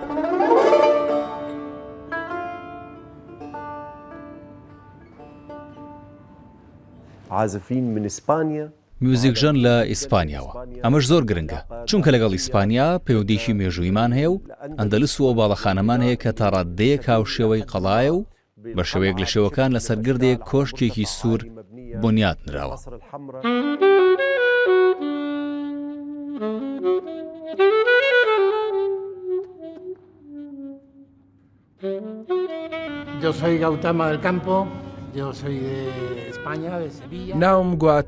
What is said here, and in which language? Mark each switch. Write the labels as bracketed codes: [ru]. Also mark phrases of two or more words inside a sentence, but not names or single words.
[ckb] میوزیک ژەن لە ئیسپانیاوە، ئەمەش زۆر گرنگە، چونکە لەگەڵ ئیسپانیا پەیوەندیشی مێژوویمان هەیە و ئەندەلس و باڵەخانەمان هەیە کە تا ڕادەیەک هاوشێوەی قەڵایە و بە شێوەیەک لە شێوەکان لەسەر گردێک کۆشکێکی سوور بنیات نراوە. [es] Yo soy Gautama del Campo, yo soy de España, de Sevilla.